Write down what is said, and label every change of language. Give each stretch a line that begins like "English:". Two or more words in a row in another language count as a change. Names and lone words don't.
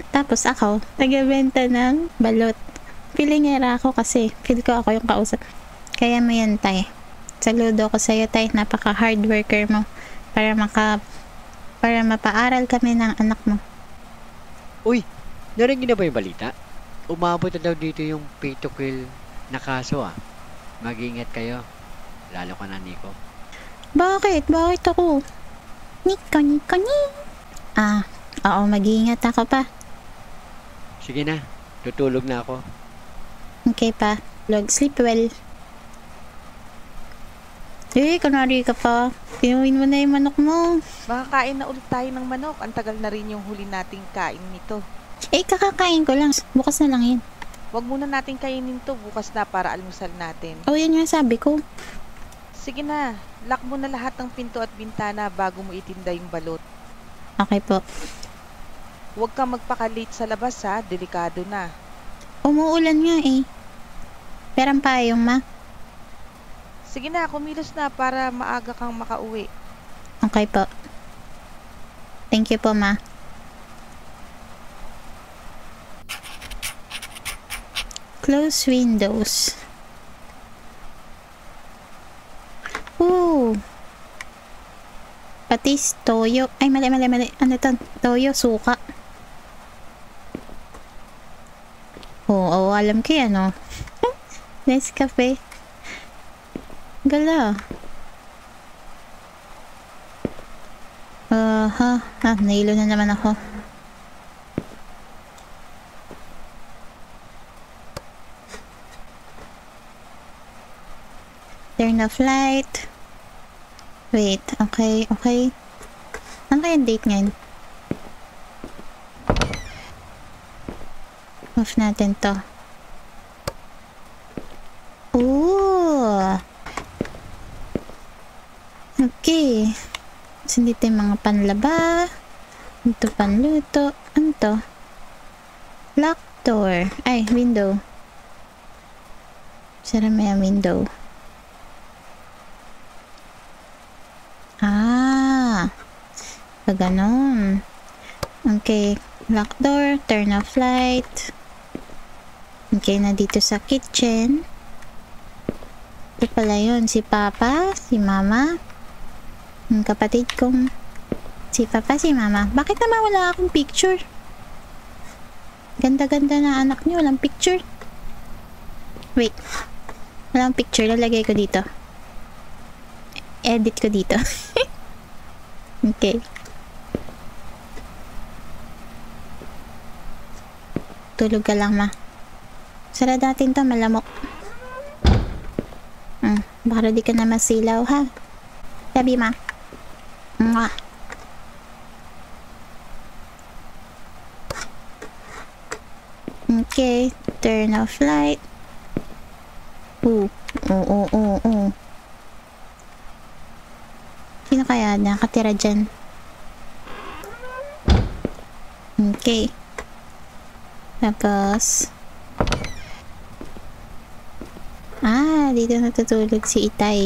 Filipino: Tapos ako, taga-benta ng balot. Pilingera ako kasi feel ko ako yung kausap. Kaya mo yan, tay. Saludo ko sa'yo, tay. Napaka-
English: hard worker
Filipino: mo. Para mapaaral kami ng anak mo. Uy, narinig na ba yung balita? Umabot na daw dito yung
English: pay to kill
Filipino: na kaso ah. Mag-ingat kayo. Lalo ka na, Nico. Bakit? Bakit ako? Nico. Oo, mag-iingat ako pa. Sige na, tutulog na ako. Okay pa.
English: Sleep well.
Filipino: Kunwari ka pa. Pinuhin mo na yung manok mo. Makakain na ulit tayo ng manok. Ang tagal na rin yung huli nating kain nito. Kakakain ko lang. Bukas na lang yun. Huwag muna natin kainin to bukas na para almusal natin. Yan nga sabi ko. Sige na, lock mo na lahat ng pinto at bintana bago mo itinda yung balot. Okay po. Huwag kang magpaka-late sa labas ha, delikado na. Umuulan nga eh. Pero ang payong ma. Sige na, kumilos na para maaga kang makauwi. Okay po.
English: Thank you
Filipino: po ma.
English: Close windows.
Filipino: Ooh. Patis, toyo. Ay, mali. Ano to? Toyo, suka. Oo, alam ko yan, oh. Nescafe. Gala. Nailo na naman ako.
English: Turn off light.
Filipino: Wait, okay. Ano kaya date ngayon? Off natin to. Ooh! Okay. So, dito yung mga panlaba. Ito panluto. Ano to?
English: Lock door.
Filipino: Ay, window. Sara may window. Ganon.
English: Okay. Lock door. Turn off light.
Filipino: Okay, na dito sa kitchen. Ito pala yun. Si Papa, si Mama. Yung kapatid kong si Papa, si Mama. Bakit naman wala akong picture? Ganda-ganda na anak niyo. Walang picture. Wait. Walang picture. Lalagay ko dito. Edit ko dito. Okay. Tulog ka lang, ma. Sara natin to, malamok. Baka di ka na masilaw, ha? Sabi, ma. Mwah. Okay.
English: Turn off light.
Filipino: Oo. Sino kaya nakatira dyan? Okay. Tapos dito natutulog si Itay.